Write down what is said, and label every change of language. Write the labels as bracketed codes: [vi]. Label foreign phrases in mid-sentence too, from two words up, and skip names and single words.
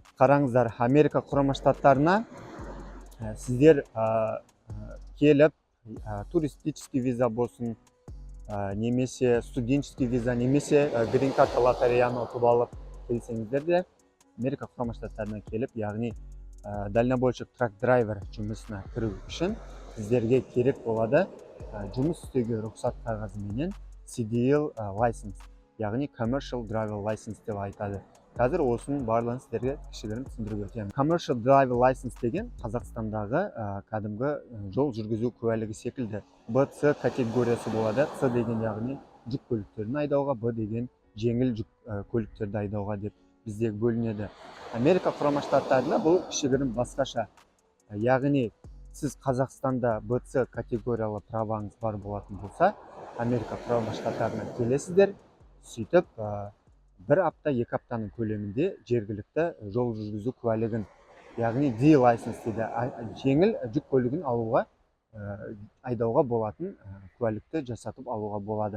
[kk] Қараңыздар, Америка құрама штаттарына сіздер келіп, [ru] туристический виза [kk] болсын, немесе [ru] студенческий виза, [kk] немесе [en] green card [kk] лотереяны ұтып алып келсеңіздер де Америка құрама штаттарына келіп, яғни дальнобойщик трак-драйвер жұмысына кіру үшін сіздерге керек болады жұмыс істеуге рұқсат қағазы менен [en] CDL license, [kk] яғни [en] commercial driver license [kk] деп айтады. Қазір осының барлығын сіздерге кішігірім түсіндіріп өтемін. [en] Commercial driver license [kk] деген Қазақстандағы кәдімгі жол жүргізу куәлігі секілді. Б-С категориясы болады. С деген яғни жүк көліктерін айдауға, Б деген жеңіл жүк көліктерді айдауға деп біздегі бөлінеді. Америка құрама штаттарында бұл кішігірім басқаша. Яғни сіз Қазақстанда Б-С категориялы праваңыз бар болатын болса, Америка құрама штаттарына келесіздер, сөйтіп бір апта, 2 аптаның көлемінде жергілікті жол жүргізу куәлігін, яғни [en] D license [kk] дейді, жеңіл жүк көлігін алуға, айдауға болатын куәлікті жасатып алуға болады.